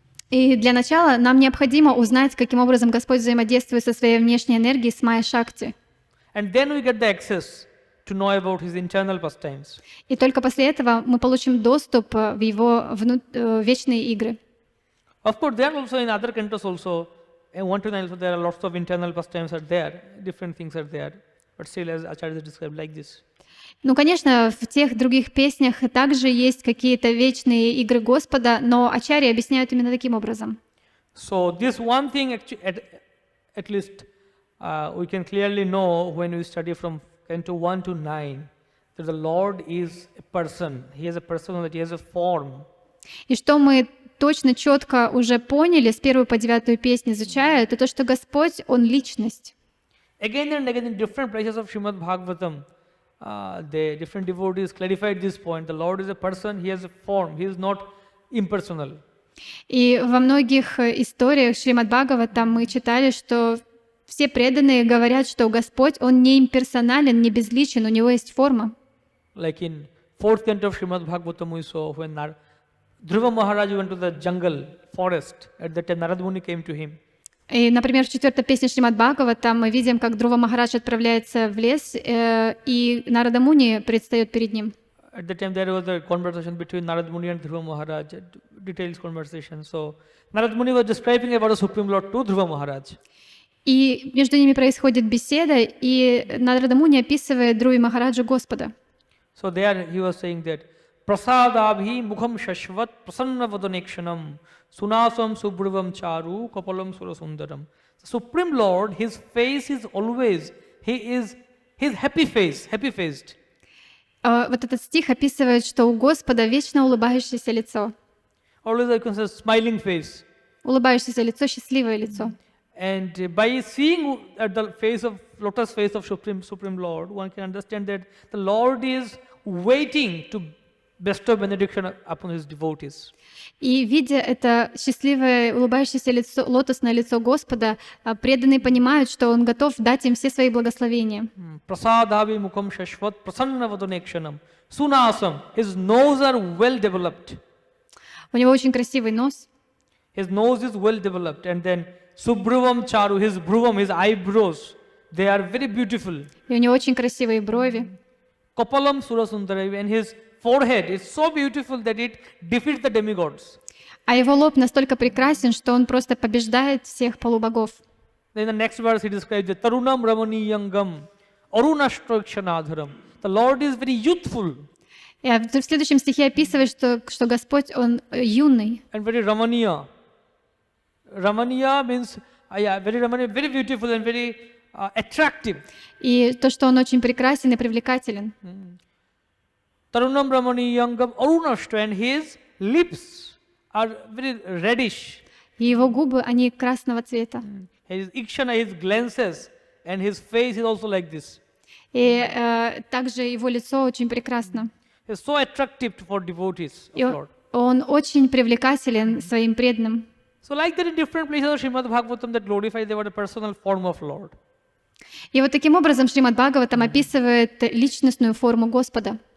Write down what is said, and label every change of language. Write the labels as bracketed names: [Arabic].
[Russian] И для начала нам необходимо узнать, каким образом Господь взаимодействует со своей внешней энергией с Майя Шакти. [English] And then we get the access to know about his internal pastimes. [Russian] И только после этого мы получим доступ в его вечные игры. [English] Of course, there also in other cantos also, 1 to 9 also there are lots of internal pastimes are there, different things are there. But still, as Acharya is described like this. [Russian] Ну, конечно, в тех других песнях также есть какие-то вечные игры Господа, но ачарьи объясняют именно таким образом. [English] So this one thing, at least we can clearly know when we study from Canto 1 to 9, that the Lord is a person. He has a personality, he has a form. [Russian] И что мы точно, четко уже поняли с 1 по 9 песню изучая, это то, что Господь, Он личность. [English] Again and again in different places of Shrimad Bhagavatam, the different devotees clarified this point. The Lord is a person, he has a form, he is not impersonal. [Russian] И во многих историях Шримад Бхагаватам мы читали, что все преданные говорят, что Господь, Он не имперсонален, не безличен, у Него есть форма. [English] Like in 4th canto of Shrimad Bhagavatam we saw when Dhruva Maharaj went to the jungle, forest, at that time Narad Muni came to him. [Russian] И, например, в 4 песне Шримад Бхагаватам мы видим, как Друва Махарадж отправляется в лес, и Нарада Муни предстает перед ним. [English] At that time there was a conversation between Narad Muni and Dhruva Maharaj, a detailed conversation. So Narad Muni was describing about the Supreme Lord to Dhruva Maharaj. [Russian] И между ними происходит беседа, и Нарада Муни описывает Друве Махараджу Господа. [English] So there he was saying that [Sanskrit] Prasadabhi mukham shashvat prasanna vadanekshanam sunasam subhrivam charu kapalam surasundaram. [English] The Supreme Lord, his face is always, he's happy faced. [Russian] Вот этот стих описывает, что у Господа вечно улыбающееся лицо. [English] Always I can say smiling face. [Russian] Улыбающееся лицо, счастливое лицо. [English] And by seeing at the lotus face of Supreme Lord, one can understand that the Lord is waiting to bestow benediction upon his devotees. [Russian] И видя это счастливое, улыбающееся лицо, лотосное лицо Господа, преданные понимают, что Он готов дать им все свои благословения. [Sanskrit] Prasadhavi mukham shashvat prasanna vadanekshanam sunasam. [English] His nose are well developed. [Russian] У него очень красивый нос. [English] His nose is well developed, and then [Sanskrit] subhrivam charu, [English] his eyebrows, they are very beautiful. [Russian] И у него очень красивые брови. [Sanskrit] Kapalam surasundara, [English] and his forehead is so beautiful that it defeats the demigods. [Russian] А его лоб настолько прекрасен, что он просто побеждает всех полубогов. [English] Then in the next verse he describes the [Sanskrit] Tarunam Ramaniyangam Arunashtrakshanadharam. [English] The Lord is very youthful. [Russian] И в следующем стихе описывает, что Господь, Он юный. [English] And very Ramaniya. Ramaniya means, very Ramaniya, very beautiful and very attractive. [Russian] И то, что Он очень прекрасен и привлекателен. [Sanskrit] Tarunam Ramaniyangam Arunashtra, [English] and his lips are very reddish. [Russian] И его губы, они красного цвета. [English] His ikshana, his glances, and his face is also like this. [Russian] И также его лицо очень прекрасно. [English] He's so attractive for devotees of [Russian] И [English] Lord. [Russian] он очень привлекателен своим преданным. [English] So like that in different places of Shrimad Bhagavatam that glorify the personal form of Lord. [Russian] И вот таким образом Шримад Бхагаватам описывает личностную форму Господа.